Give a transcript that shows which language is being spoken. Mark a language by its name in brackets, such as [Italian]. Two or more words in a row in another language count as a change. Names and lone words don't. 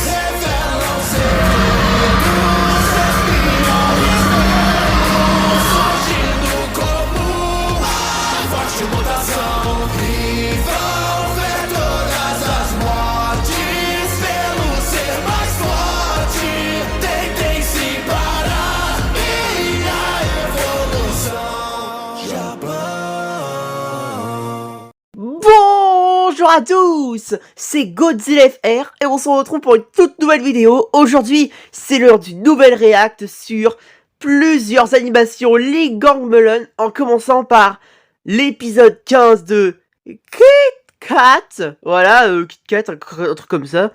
[Portuguese] Revelam segredos, espiões belos, surgindo como uma forte mutação. E vão ver todas as mortes pelo ser mais forte. Tentem se parar e a evolução já [French] Bonjour à tous, c'est Godzilla FR et on se retrouve pour une toute nouvelle vidéo. Aujourd'hui, c'est l'heure d'une nouvelle react sur plusieurs animations League Gang Melon, en commençant par l'épisode 15 de Kit Kat, voilà, Kit Kat, un truc comme ça.